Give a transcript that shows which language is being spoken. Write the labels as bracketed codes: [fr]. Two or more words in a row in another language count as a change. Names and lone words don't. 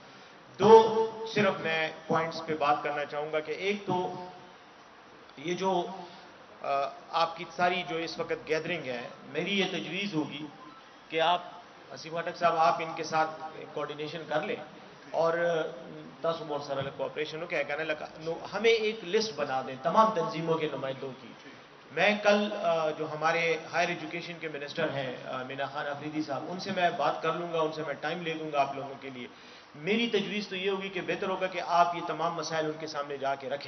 [ur] 2 صرف میں پوائنٹس پہ بات کرنا چاہوں گا کہ ایک تو یہ جو آپ کی ساری جو اس وقت گیدرنگ ہے، میری یہ تجویز ہوگی کہ آپ اسیم خٹک صاحب آپ ان کے ساتھ کوآرڈینیشن کر لیں اور [ps] تاسو مور سره [ur] کوآپریشن ہو کیا کہنا لگا ہمیں ایک لسٹ بنا دیں تمام تنظیموں کے نمائندوں کی. میں کل جو ہمارے [en] Higher Education [ur] کے منسٹر ہیں مینا خان افریدی صاحب، ان سے میں بات کر لوں گا، ان سے میں ٹائم لے لوں گا آپ لوگوں کے لیے. میری تجویز تو یہ ہوگی کہ بہتر ہوگا کہ آپ یہ تمام مسائل ان کے سامنے جا کے رکھیں.